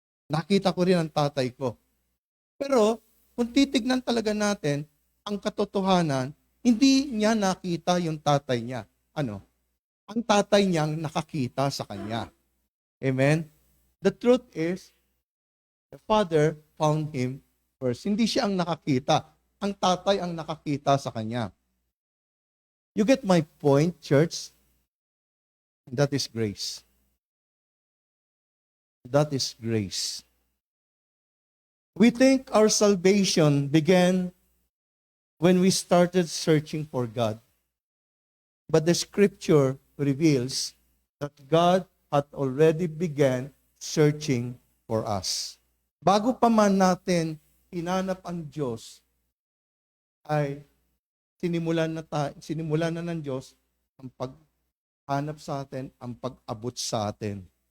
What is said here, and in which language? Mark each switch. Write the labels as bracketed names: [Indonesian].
[Filipino] Nakita ko rin ang tatay ko. Pero, kung titignan talaga natin, ang katotohanan, hindi niya nakita yung tatay niya. Ang tatay niyang nakakita sa kanya. Amen? [English] The truth is, the father found him first. [Filipino] Hindi siya ang nakakita. Ang tatay ang nakakita sa kanya. [English] You get my point, church? That is grace. That is grace. We think our salvation began when we started searching for God. But the scripture reveals that God had already began searching for us. [Filipino] Bago pa man natin hinanap ang Diyos, ay sinimulan na ng Diyos ang paghanap sa atin, ang pag-abot sa atin.